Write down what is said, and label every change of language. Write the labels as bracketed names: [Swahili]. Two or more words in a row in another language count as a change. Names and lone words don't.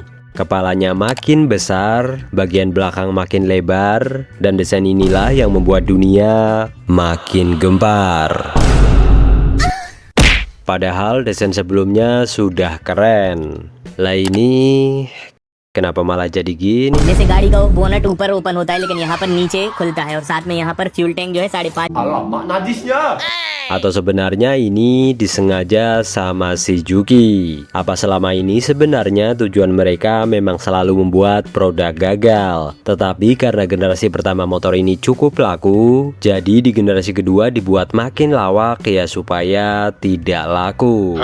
[Indonesian] Kepalanya makin besar, bagian belakang makin lebar, dan desain inilah yang membuat dunia makin gempar. Padahal desain sebelumnya sudah keren. Lah ini kenapa malah jadi gini? [Hindi] जैसे गाड़ी का बोनट ऊपर ओपन होता है लेकिन यहाँ पर नीचे खुलता है और साथ में यहाँ पर [English] fuel tank [Hindi] जो है 5.5। [Indonesian] Atau sebenarnya ini disengaja sama Suzuki? Apa selama ini sebenarnya tujuan mereka memang selalu membuat produk gagal? Tetapi karena generasi pertama motor ini cukup laku, jadi di generasi kedua dibuat makin lawak ya supaya tidak laku.